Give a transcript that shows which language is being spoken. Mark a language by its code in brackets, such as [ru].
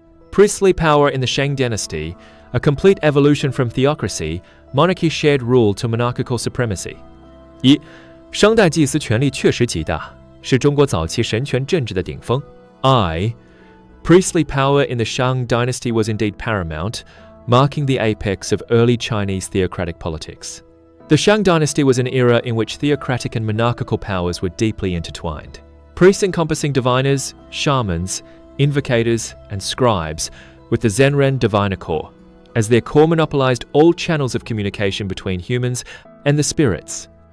[en] Priestly power in the Shang dynasty, a complete evolution from theocracy, monarchy shared rule to monarchical supremacy. [zh] 一，商代祭司权力确实极大，是中国早期神权政治的顶峰。 [en] Priestly power in the Shang dynasty was indeed paramount, marking the apex of early Chinese theocratic politics. The Shang dynasty was an era in which theocratic and monarchical powers were deeply intertwined. Priests encompassing diviners, shamans, invocators, and scribes, with the Zenren diviner core, as their core monopolized all channels of communication between humans and the spirits.